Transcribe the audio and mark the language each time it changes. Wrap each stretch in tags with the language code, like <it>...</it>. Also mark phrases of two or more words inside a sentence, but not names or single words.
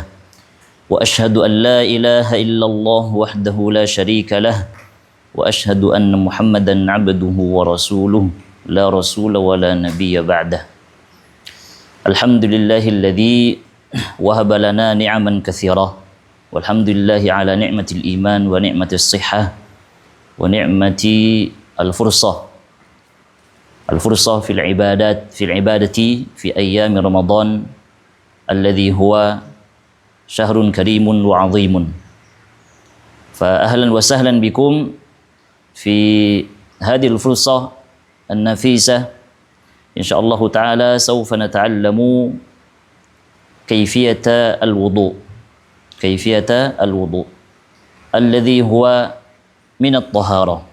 <ar>وأشهد أن لا إله إلا الله وحده لا شريك له وأشهد أن محمدا عبده ورسوله لا رسول ولا نبي بعده. الحمد لله الذي وهب لنا نعما كثيرة والحمد لله على نعمة الإيمان ونعمة الصحة ونعمة الفرصة في العبادة في أيام رمضان الذي هو شهر كريم وعظيم. فأهلا وسهلا بكم في هذه الفرصة النفيسة إن شاء الله تعالى سوف نتعلم كيفية الوضوء الذي هو من الطهارة.</ar>